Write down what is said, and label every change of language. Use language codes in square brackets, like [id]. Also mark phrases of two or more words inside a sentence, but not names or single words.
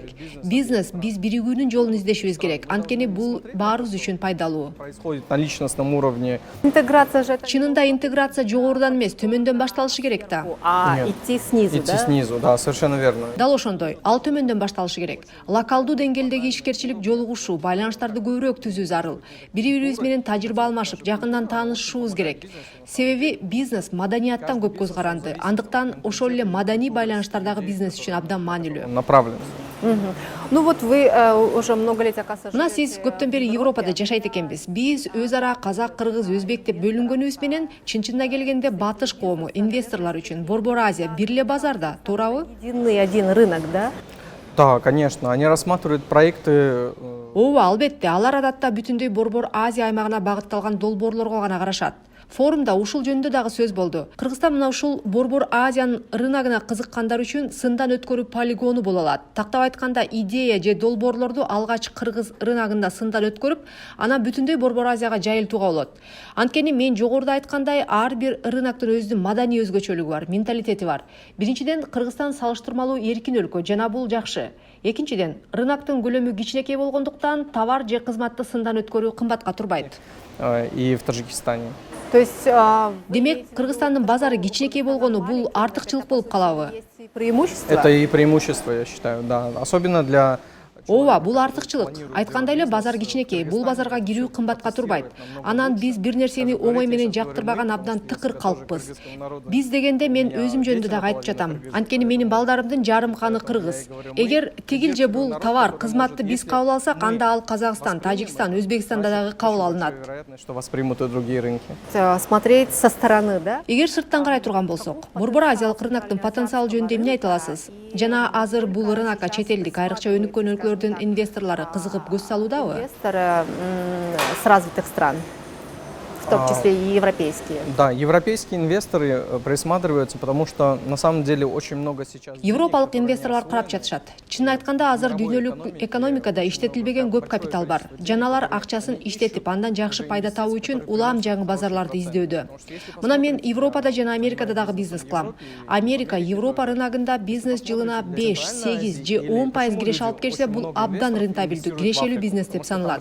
[ky] Бизнес, биз биригүүнүн жолун издешибиз керек. Анткени бул баарыбыз үчүн пайдалуу. [ru] Происходит на личностном уровне. [ky] Интеграция же чынында интеграция жогорудан эмес, төмөндөн башталышы керек да. [ru] Нет. Идти снизу, Идти снизу, да, совершенно верно. [ky] Дал ошондой, ал төмөндөн башталышы керек. Локалдуу деңгээлдеги ишкерчилик жолугушуу, байланыштарды көбүрөөк түзүү зарыл. Бири-бирибиз менен тажрыйба алмашып, жакындан таанышышыбыз керек. Себеби бизнес маданияттан көп көз каранды. Андыктан ошол эле маданий байланыштардагы бизнес үчүн абдан маанилүү. [ru] Направлен. Ну вот вы уже много лет, оказывается, [ky] Мына сиз көптөн бери Европада жашайт экенбиз. Биз өз ара казак, кыргыз, өзбек деп бөлүнгөнүбүз менен чын-чынына келгенде батыш коому, инвесторлор үчүн Борбор Азия бир эле базарда, туурабы? [ru] единый один рынок, да? Да, конечно. Они рассматривают проекты. [ky] Ооба, албетте, алар адатта бүтүндөй Борбор Азия аймагына багытталган долбоорлорго гана карашат. Форумда ушул жөнүндө дагы сөз болду. Кыргызстан мына ушул Борбор Азиянын рыногуна кызыккандар үчүн сындан өткөрүү полигону боло алат. Тактап айтканда, идея же долбоорлорду алгач кыргыз рыногунда сындан өткөрүп, анан бүтүндөй Борбор Азияга жайылтууга болот. Анткени мен жогоруда айткандай, ар бир рыноктун өзүнүн маданий өзгөчөлүгү бар, менталитети бар. Биринчиден, Кыргызстан салыштырмалуу эркин өлкө, жана бул жакшы. Экинчиден, рыноктун көлөмү кичинекей болгондуктан товар же кызматты сындан өткөрүү кымбатка турбайт. [ru] И в Таджикистане. То есть [ky] Демек, Кыргызстандын базары кичинекей болгону бул артыкчылык болуп калабы? [ru] есть и преимущества. Это и преимущество, я считаю, да. Особенно для [ky] Ооба, бул артыкчылык. Айткандай эле базар кичинекей, бул базарга кирүү кымбатка турбайт. Анан биз бир нерсени оңой менен жактырбаган абдан тыкыр калкпыз. Биз дегенде мен өзүм жөнүндө дагы айтып жатам. Анткени менин балдарымдын жарым каны кыргыз. Эгер тигил же бул товар, кызматты биз кабыл алсак, анда ал Казакстан, Тажикстан, Өзбекстанда дагы кабыл алынат. [ru] Вероятность, что воспримут и другие рынки. Смотреть со стороны, да? [ky] Эгер сырттан карай турган болсок, Борбор азиялык рыноктун потенциалы жөнүндө эмне айта аласыз? Жана азыр бул рынокко чет элдик, айрыкча өнүккөн өлкөлөрдүн инвесторлору кызыгып көз салуудабы? [ru] Инвесторы с развитых стран, в том числе и европейские. Да, европейские инвесторы присматриваются, потому что на самом деле очень много сейчас... [ky] Европалык инвесторлор карап жатышат. Чынын айтканда азыр дүйнөлүк экономикада иштетилбеген көп капитал бар. Жана алар акчасын иштетип, андан жакшы пайда табуу үчүн улам жаңы базарларды издөдө. Мына мен Европада жана Америкада дагы бизнес кылам. Америка, Европа рыногунда бизнес жылына 5, 8 же 10% киреше алып келсе, бул абдан рентабелдүү, кирешелүү бизнес деп саналат.